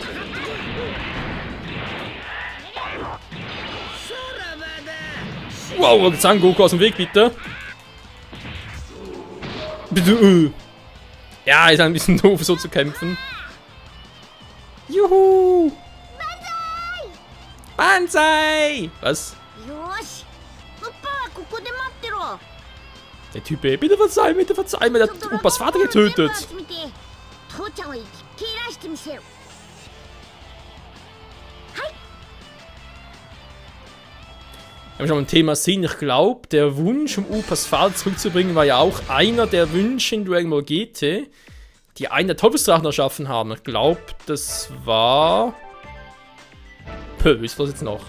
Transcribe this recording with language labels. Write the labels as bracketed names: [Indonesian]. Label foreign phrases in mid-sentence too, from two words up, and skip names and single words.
[German] Wow, Zangoku aus dem Weg, bitte. Bitte. Ja, ist ein bisschen doof, so zu kämpfen. Juhu! Banzai! Was? [Japanese] よし、ウッパはここで待ってろ。 [German] Der Typ, ey, bitte verzeih mir, der hat Opas Vater getötet. [Japanese] 父ちゃんを生き切らしてみせる。 [German] Wenn wir schon beim Thema sind, ich glaube, der Wunsch, um Opas Vater zurückzubringen, war ja auch einer der Wünsche in Dragon Ball GT, die einen der Teufelsdrachen erschaffen haben. Ich glaube, das war... Pö, ist das jetzt noch?